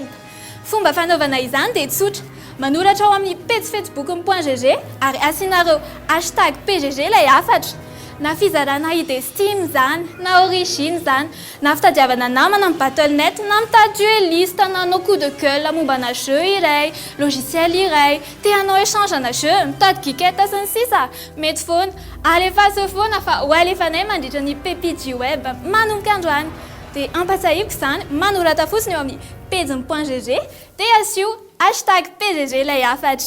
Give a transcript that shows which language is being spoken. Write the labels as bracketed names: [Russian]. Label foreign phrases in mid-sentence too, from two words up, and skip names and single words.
[Malagasy] Fomba fanaovana izany dia tsotra. Manoratra ao amin'ny page facebook.gg ary asianareo hashtag PGG ilay hafatra. Na fizarana idée Steam zany, na origine zany, na fitadiavana namana amin'ny battle.net, na mitady dueliste, na hanao [French] coup de gueule [Malagasy] mombana jeu iray, logiciel iray, te hanao échange ana jeu, mitady geekette sy ny sisa. Mety foana, alefa foana fa ho alefanay mandritra ny pépite web manomboka androany. Dia ampatsahiko izany, manoratra fotsiny eo amin'ny page.gg dia asio hashtag PGG ilay hafatra.